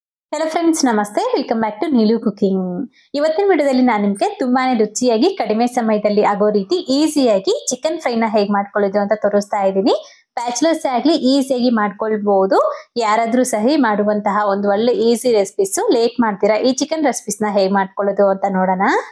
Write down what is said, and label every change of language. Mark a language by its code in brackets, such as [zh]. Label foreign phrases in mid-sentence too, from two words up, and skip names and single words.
[hi] हेलो फ्रेंड्स नमस्ते [en] welcome back to Neelu Cooking. [kn] ಇವತ್ತಿನ ವಿಡಿಯೋದಲ್ಲಿ ನಾನು ನಿಮಗೆ ತುಂಬಾನೇ ರುಚಿಯಾಗಿ ಕಡಿಮೆ ಸಮಯದಲ್ಲಿ ಆಗೋ ರೀತಿ ಈಜಿಯಾಗಿ ಚಿಕನ್ ಫ್ರೈನ ಹೇಗೆ ಮಾಡ್ಕೊಳ್ಳೋದು ಅಂತ ತೋರಿಸ್ತಾ ಇದ್ದೀನಿ। ಬ್ಯಾಚಲರ್ಸ್ ಆಗಲಿ ಈಜಿಯಾಗಿ ಮಾಡ್ಕೊಳ್ಳಬಹುದು, ಯಾರಾದರೂ ಸಹಿ ಮಾಡುವಂತಹ ಒಂದು ಒಳ್ಳೆ ಈಜಿ ರೆಸಿಪೀಸ್। ಲೇಟ್ ಮಾಡ್ತೀರಾ ಈ ಚಿಕನ್ ರೆಸಿಪೀಸ್ ನ ಹೇಗೆ ಮಾಡ್ಕೊಳ್ಳೋದು ಅಂತ ನೋಡೋಣ।